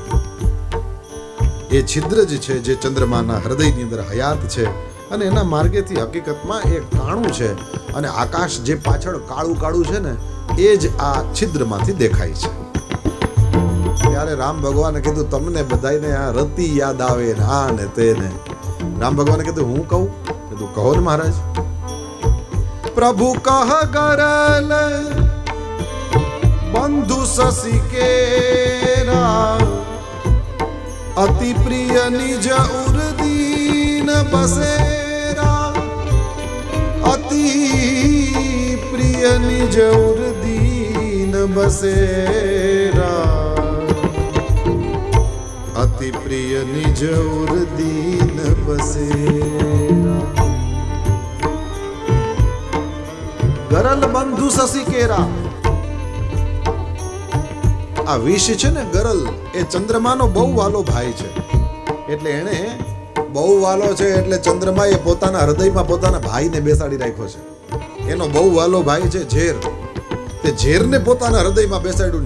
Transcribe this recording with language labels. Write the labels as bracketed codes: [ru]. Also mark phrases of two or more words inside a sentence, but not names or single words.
[gu] એ છિદ્ર જ છે જે ચંદ્રમાના હૃદયની અંદર હયાત છે, અને એના માર્ગેથી હકીકતમાં એ કાણું છે, અને આકાશ જે પાછળ કાળું કાળું છે ને એ જ આ છિદ્રમાંથી દેખાય છે. ત્યારે રામ ભગવાને કીધું તમને બધાને આ રતિ યાદ આવે ને આ ને તે ને. રામ ભગવાને કીધું હું કહું. કીધું કહો ને મહારાજ. [awa] प्रभु कह गरल बंधु शशि केरा, अति प्रिय निज उर्दीन बसेरा, अति प्रिय निज उर्दीन बसेरा, अति प्रिय निज उर्दीन बसेरा। गरल बंधु शशि केरा। [gu] आ વિષ છે ને ગરલ, એ ચંદ્રમાનો બહુ વાલો ભાઈ છે. એટલે એને બહુ વાલો છે એટલે ચંદ્રમાએ પોતાના હૃદયમાં પોતાના ભાઈને બેસાડી રાખ્યો છે. એનો બહુ વાલો ભાઈ છે ઝેર. તે ઝેરને પોતાના હૃદયમાં બેસાડ્યું.